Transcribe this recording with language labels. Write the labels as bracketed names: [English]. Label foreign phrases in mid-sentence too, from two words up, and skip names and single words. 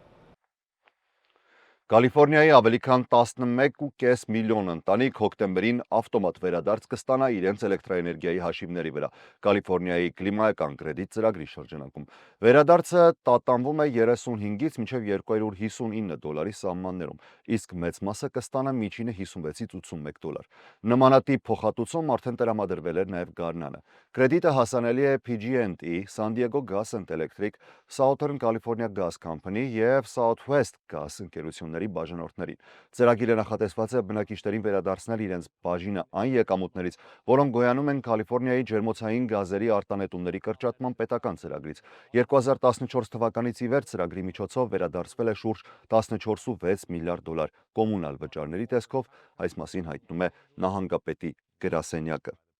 [Armenian] Կալիֆորնիայի ավելի քան 11.5 միլիոն ընտանիք հոկտեմբերին ավտոմատ վերադարձ կստանա իրենց էլեկտրաէներգիայի հաշիվների վրա Կալիֆորնիայի կլիմայական կրեդիտ ծրագրի շրջանակում։ Վերադարձը տատանվում է 35-ից մինչև $259 սահմաններում, իսկ մեծ մասը կստանա միջինը 56-ից 81 դոլար։ Նմանատիպ փոխհատուցում արդեն տրամադրվել էր նաև Գարնանը։ Կրեդիտը հասանելի է PG&E, San Diego Gas and Electric, Southern California Gas Company եւ Southwest Gas ընկերությունների բաժանորդներին։ Ծրագիրը նախատեսված է բնակիչներին վերադարձնել իրենց բաժինը այն եկամուտներից, որոնք գոյանում են Կալիֆորնիայի ջերմոցային գազերի արտանետումների կրճատման պետական ծրագրից։ 2014 թվականից ի վեր ծրագրի միջոցով վերադարձվել է շուրջ 14.6 միլիարդ դոլար կոմունալ վճարների տեսքով, այս մասին հայտնում է նահանգապետի գրասենյակը։